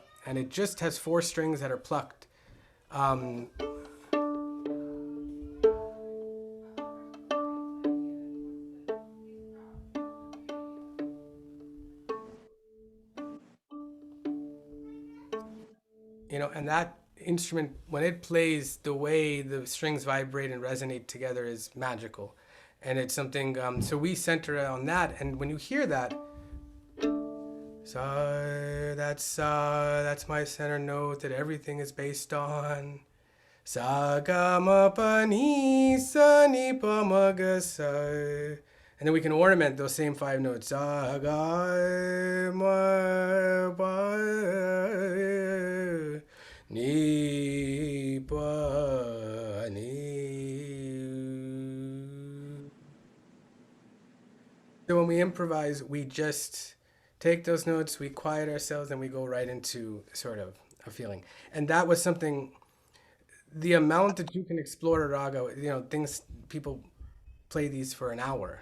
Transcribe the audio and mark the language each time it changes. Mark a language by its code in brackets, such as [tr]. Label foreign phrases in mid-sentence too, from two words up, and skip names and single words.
[en] And it just has 4 strings that are plucked. And that instrument, when it plays, the way the strings vibrate and resonate together is magical. And it's something, so we center on that. And when you hear that, that's my center note that everything is based on. Sa, ga, ma, pa, ni, sa, ni, pa, ma, ga, sa. And then we can ornament those same 5 notes. Sa, ga, ma, pa, ni, pa, ni. So when we improvise, we just take those notes, we quiet ourselves, and we go right into sort of a feeling. And that was something, the amount that you can explore a raga, things, people play these for an hour.